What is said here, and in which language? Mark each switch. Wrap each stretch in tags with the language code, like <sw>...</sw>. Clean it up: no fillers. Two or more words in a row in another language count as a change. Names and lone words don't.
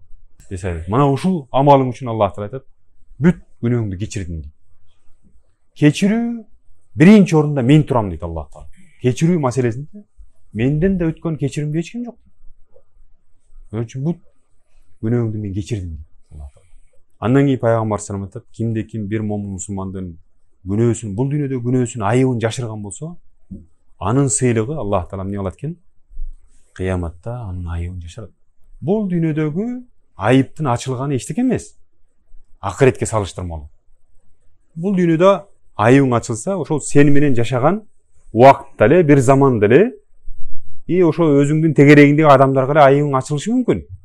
<ky>Десе, мына ушул амалың үчүн Аллах Таала айтат, бүт күнөөңдү кечирдим дейт. Кечирүү биринчи орунда мен турам дейт Аллах Таала. Кечирүү маселесинде менден да өткөн кечиримди эч ким жок. Ошон үчүн бүт күнөөңдү мен кечирдим дейт Аллах Таала. Андан кийин Пайгамбар</ky> <ar>صلى الله عليه وسلم</ar> <ky>айтат, кимде ким бир момун мусулмандын күнөөсүн, бул дүйнөдө күнөөсүн, айыбын жашырган болсо, анын сыйлыгы Аллах Таала эмне кылат экен? Кыяматта анын айыбын жашырат. Бул дүйнөдөгү айыптын ачылганы эчтеке эмес. Акыретке салыштырмалуу. Бул дүйнөдө айыбың ачылса, ошол сени менен жашаган убакытта эле, бир заманда эле, ошо өзүңдүн тегерегиндеги адамдарга эле айыбың ачылышы мүмкүн.</ky>